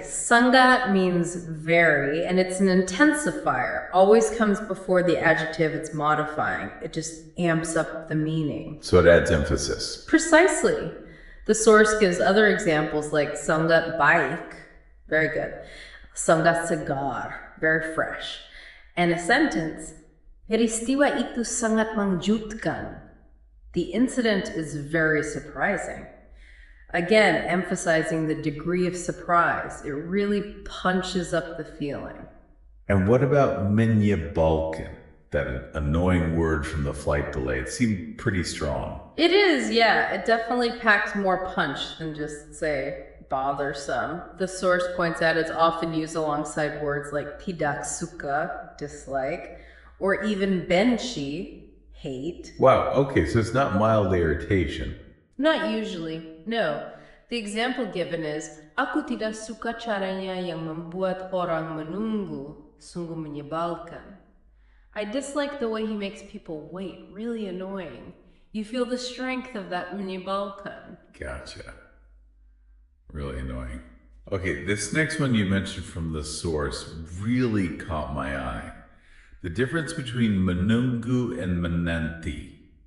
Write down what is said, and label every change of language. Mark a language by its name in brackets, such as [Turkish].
[English] Sangat means very, and it's an intensifier. Always comes before the adjective it's modifying. It just amps up the meaning. So it adds emphasis. Precisely. The source gives other examples like [Indonesian] sangat baik, [English] very good. [Indonesian] Sangat segar, [English] very fresh. And a sentence, [Indonesian] peristiwa itu sangat mengejutkan. [English] The incident is very surprising. Again, emphasizing the degree of surprise. It really punches up the feeling. And what about Menyebalkan? That annoying word from the flight delay. It seemed pretty strong. It is, yeah. It definitely packs more punch than just, say, bothersome. The source points out it's often used alongside words like [Indonesian] tidak suka, [English] dislike, or even benci, hate. Wow, okay, so it's not mild irritation. Not usually, no. The example given is, [Indonesian] aku tidak suka caranya yang membuat orang menunggu, sungguh menyebalkan. [English] I dislike the way he makes people wait, really annoying. You feel the strength of that menyebalkan. Gotcha. Really annoying. Okay, this next one you mentioned from the source really caught my eye. The difference between menunggu and menanti.